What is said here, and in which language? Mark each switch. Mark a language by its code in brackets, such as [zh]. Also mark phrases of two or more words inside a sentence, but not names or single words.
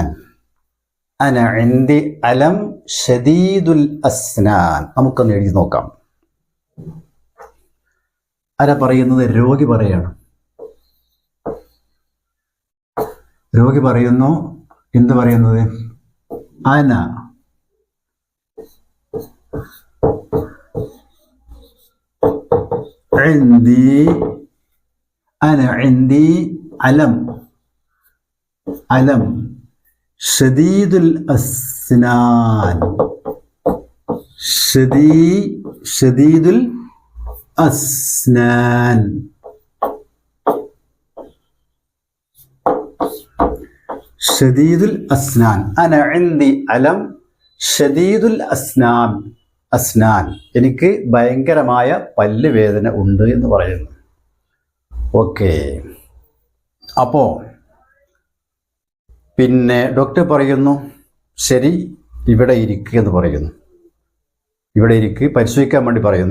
[ar] أنا عندي ألم شديد الأسنان. [ml] നമുക്കൊന്ന് എഴുതി നോക്കാം. ആരാ പറയുന്നത്? രോഗി പറയാണ്. രോഗി പറയുന്നു, എന്ത് പറയുന്നത്? [ar] അന عندي ألم شديد الأسنان. شديد الأسنان. شديد الأسنان. أنا عندي ألم شديد الأسنان. [ml] എനിക്ക് ഭയങ്കരമായ പല്ലുവേദന ഉണ്ട് എന്ന് പറയുന്നു. ഓക്കെ. അപ്പോൾ പിന്നെ ഡോക്ടർ പറയുന്നു, ശരി, ഇവിടെ ഇരിക്കുക എന്ന് പറയുന്നു. ഇവിടെ ഇരിക്കുക, പരിശോധിക്കാൻ വേണ്ടി പറയുന്നു.